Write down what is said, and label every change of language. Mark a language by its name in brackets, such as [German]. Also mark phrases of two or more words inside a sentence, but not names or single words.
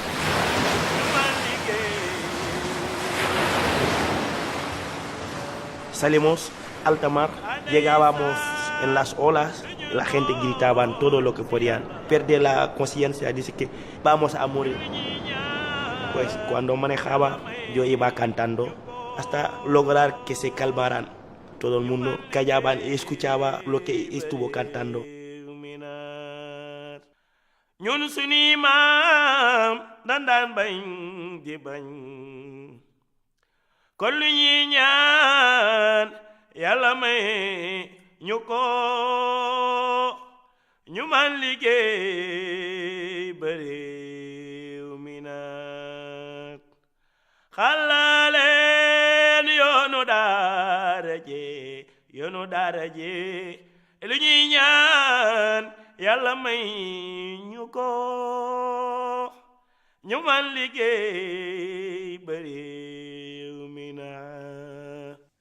[Spanish] Salimos alta mar, llegábamos en las olas, la gente gritaban todo lo que podían. Perdí la conciencia, dice que vamos a morir. Pues cuando manejaba yo iba cantando hasta lograr que se calmaran. Todo el mundo callaba y escuchaba lo que estuvo cantando. [Wolof] ñun suñuy maam daan bañ di bañ kon lu ñuy ñaan yàlla may ñu ko ñu man liggéey ba réew mi naat xalaleen yoonu daara je lu ñuy ñaan yàlla may ñu ko ñu man liggéey ba réew mi naat.